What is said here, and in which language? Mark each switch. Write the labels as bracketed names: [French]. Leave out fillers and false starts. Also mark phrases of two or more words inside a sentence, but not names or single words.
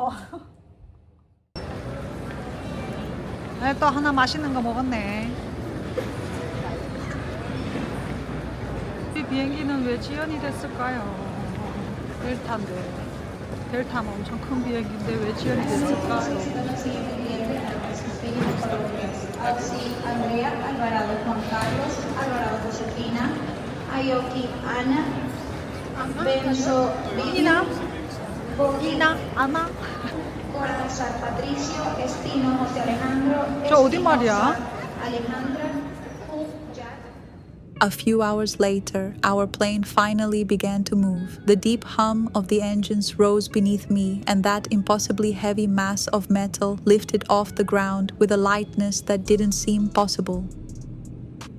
[Korean] 또 하나 맛있는 거 먹었네. 이 비행기는 왜 지연이 됐을까요? 델타인데. 델타는 엄청 큰 비행기인데 왜 지연이 됐을까요? Alci Andrea Alvarado Juan Carlos Alvarado Josefina Ayoki Ana Benzo 이나? Bogina 아나? Cortázar Patricio Espino José Alejandro 저 어디 말이야? Alejandra [English] A few hours later, our plane finally began to move. The deep hum of the engines rose beneath me, and that impossibly heavy mass of metal lifted off the ground with a lightness that didn't seem possible.